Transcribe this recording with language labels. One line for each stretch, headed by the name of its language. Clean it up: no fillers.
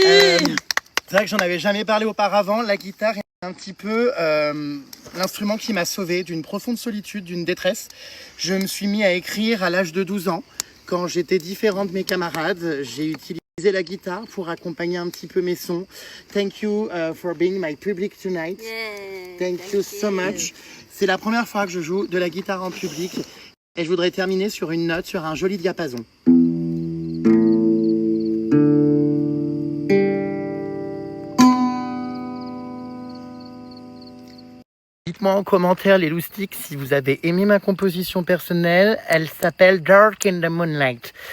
French: C'est vrai que j'en avais jamais parlé auparavant. La guitare est un petit peu l'instrument qui m'a sauvé d'une profonde solitude, d'une détresse. Je me suis mis à écrire à l'âge de 12 ans. Quand j'étais différent de mes camarades, j'ai utilisé la guitare pour accompagner un petit peu mes sons.
English: Thank you for being my public tonight. Thank you so much.
French: C'est la première fois que je joue de la guitare en public. Et je voudrais terminer sur une note, sur un joli diapason. Dites-moi en commentaire, les loustiques, si vous avez aimé ma composition personnelle. Elle s'appelle Dark in the Moonlight.